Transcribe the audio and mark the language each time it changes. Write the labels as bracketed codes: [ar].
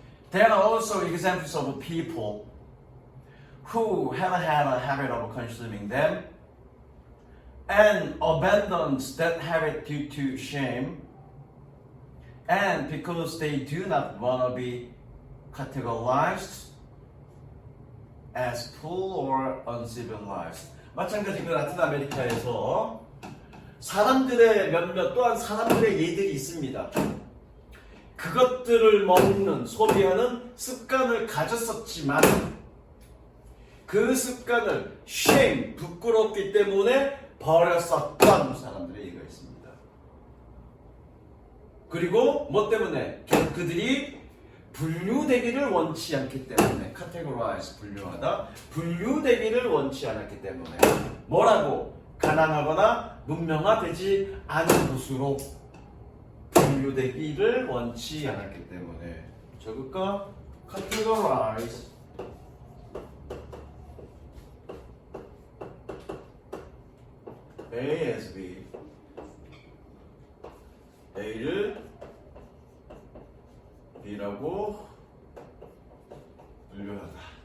[en] There are also examples of people who have had a habit of consuming them and abandoned that habit due to shame and because they do not want to be categorized as poor or uncivilized. [ko] 마찬가지로 라틴 아메리카에서 사람들의 몇몇 또한 사람들의 예들이 있습니다. 그것들을 먹는 소비하는 습관을 가졌었지만 그 습관을 shame 부끄럽기 때문에 버렸었던 사람들의 예가 있습니다. 그리고 뭐 때문에 그들이 분류되기를 원치 않기 때문에 categorize 분류하다 분류되기를 원치 않았기 때문에 뭐라고 가난하거나 문명화되지 않은 곳으로 분류되기를 원치 않았기 때문에 적을까? [en] categorize A as B [ko] A를 B라고 분류하다.